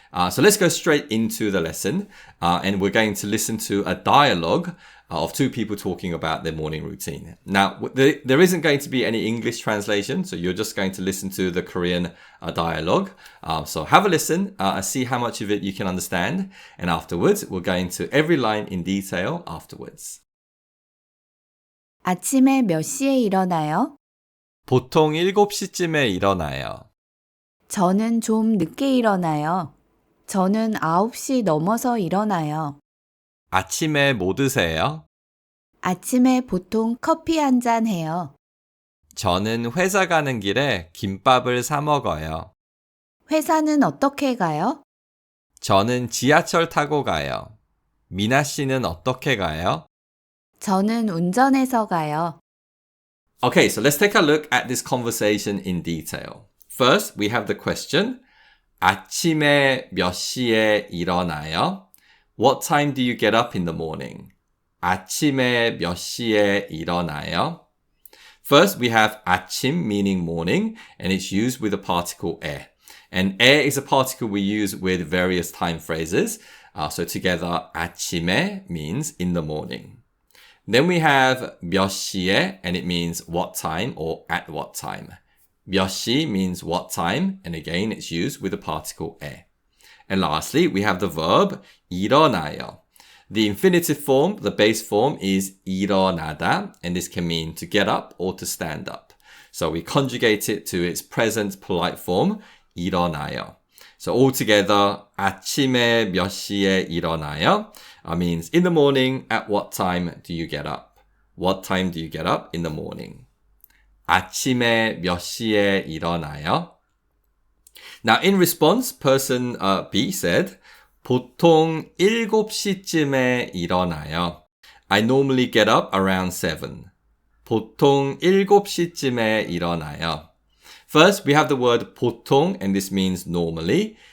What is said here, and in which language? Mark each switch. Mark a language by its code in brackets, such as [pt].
[en] So let's go straight into the lesson and we're going to listen to a dialogue of two people talking about their morning routine. Now, there isn't going to be any English translation, so you're just going to listen to the Korean dialogue. So have a listen, see how much of it you can understand, and afterwards we'll go into every line in detail afterwards. [ko] 아침에 몇 시에 일어나요? 보통 7시쯤에 일어나요. 저는 좀 늦게 일어나요. 저는 9시 넘어서 일어나요. 아침에 뭐 드세요? 아침에 보통 커피 한 잔 해요. 저는 회사 가는 길에 김밥을 사 먹어요. 회사는 어떻게 가요? 저는 지하철 타고 가요. 미나 씨는 어떻게 가요? 저는 운전해서 가요. [en] Okay, so let's take a look at this conversation in detail. First, we have the question. [ko] 아침에 몇 시에 일어나요? [en] What time do you get up in the morning? [ko] 아침에 몇 시에 일어나요? [en] First, we have 아침 meaning morning, and it's used with the particle 에. And 에 is a particle we use with various time phrases. So together, 아침에 means in the morning. Then we have [ko] 몇 시에, [en] and it means what time or at what time. 몇 시 means what time, and again, it's used with the particle 에. And lastly, we have the verb 일어나요. The infinitive form, the base form, is 일어나다, and this can mean to get up or to stand up. So we conjugate it to its present polite form, 일어나요. So altogether, [ko] 아침에 몇 시에 일어나요 [en] means in the morning, at what time do you get up? What time do you get up in the morning? [ko] 아침에 몇 시에 일어나요? [en] Now, in response, person B said, [ko] 보통 7시쯤에 일어나요. [en] I normally get up around 7. [ko] 보통 7시쯤에 일어나요. [en] First, we have the word 보통, and this means normally.